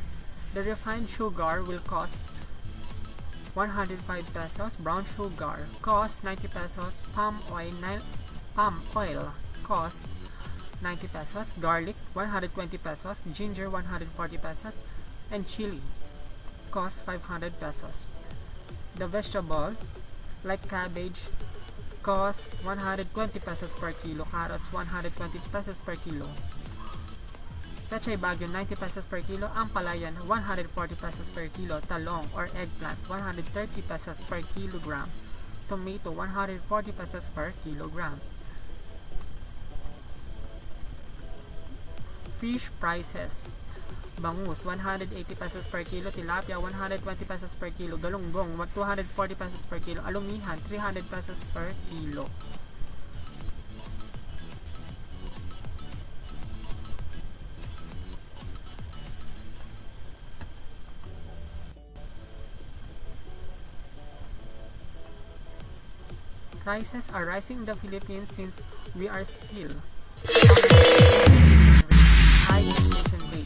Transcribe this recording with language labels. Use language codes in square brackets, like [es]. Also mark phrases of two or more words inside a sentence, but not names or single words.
[en] The refined sugar will cost 105 pesos, brown sugar cost 90 pesos, palm oil cost 90 pesos, garlic 120 pesos, ginger 140 pesos, and chili cost 500 pesos. The vegetable like cabbage cost 120 pesos per kilo, carrots 120 pesos per kilo, pechay bagyo 90 pesos per kilo, ampalayan 140 pesos per kilo, talong or eggplant 130 pesos per kilogram, tomato 140 pesos per kilogram. Fish prices: bangus 180 pesos per kilo, tilapia 120 pesos per kilo, galunggong 240 pesos per kilo, alumihan 300 pesos per kilo. Prices are rising in the Philippines since we are still high inflation rate.